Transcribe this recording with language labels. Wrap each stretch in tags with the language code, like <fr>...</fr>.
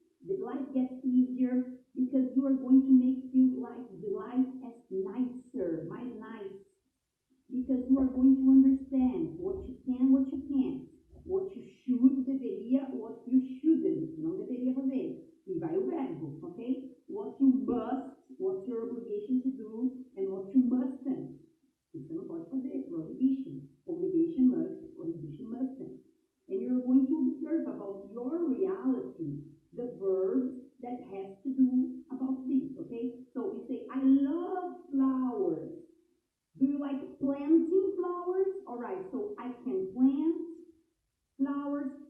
<en>The life gets easier because you are going to make your life, the life as nicer, mais nice. Because you are going to understand what you can, what you can't. What you should, deveria, what you shouldn't.</en> <pt>Não deveria fazer. E vai o verbo, ok?</pt> <en>What you must, what's your obligation to do, and what you mustn't.</en> <pt>Você não pode fazer, prohibition.</pt> <en>Obligation must, prohibition mustn't. And you're going to observe about your reality, the verbs that has to do about this, okay? So you say, I love flowers. Do you like planting flowers? All right, so I can plant flowers.</en>